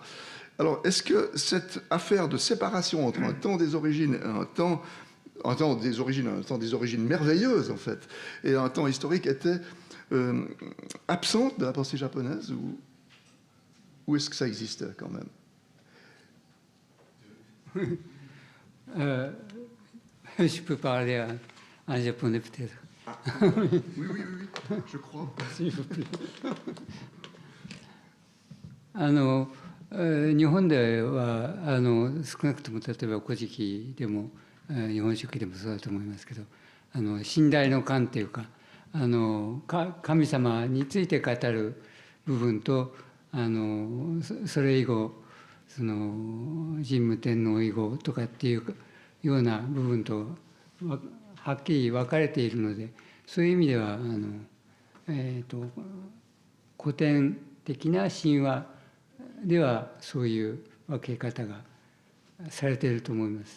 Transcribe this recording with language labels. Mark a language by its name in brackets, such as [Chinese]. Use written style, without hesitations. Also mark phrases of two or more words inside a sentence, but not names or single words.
[French] Alors, est-ce que cette affaire de séparation entre un temps des origines et un temps des origines merveilleuses, en fait, et un temps historique était absente de la pensée japonaise, ou est-ce que ça existait quand même? Je peux parler en japonais peut-être. Oui, je crois. S'il vous plaît. [Japanese] 日本では少なくとも例えば古事記でも日本書紀でもそうだと思いますけど、信頼の観というか、神様について語る部分と、それ以後その神武天皇以後とかっていうような部分とはっきり分かれているので、そういう意味では古典的な神話ではそういう分け方がされていると思います。